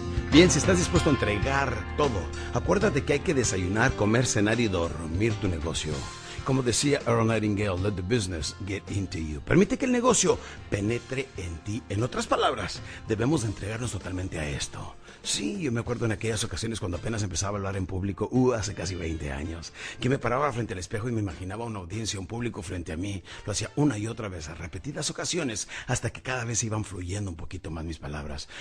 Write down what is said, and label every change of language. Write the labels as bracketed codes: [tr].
[es] Bien, si estás dispuesto a entregar todo, acuérdate que hay que desayunar, comer, cenar y dormir tu negocio. Como decía Earl Nightingale, [en] let the business get into you. [es] Permite que el negocio penetre en ti. En otras palabras, debemos entregarnos totalmente a esto. Sí, yo me acuerdo en aquellas ocasiones cuando apenas empezaba a hablar en público, hace casi 20 años, que me paraba frente al espejo y me imaginaba una audiencia, un público frente a mí. Lo hacía una y otra vez, a repetidas ocasiones, hasta que cada vez iban fluyendo un poquito más mis palabras.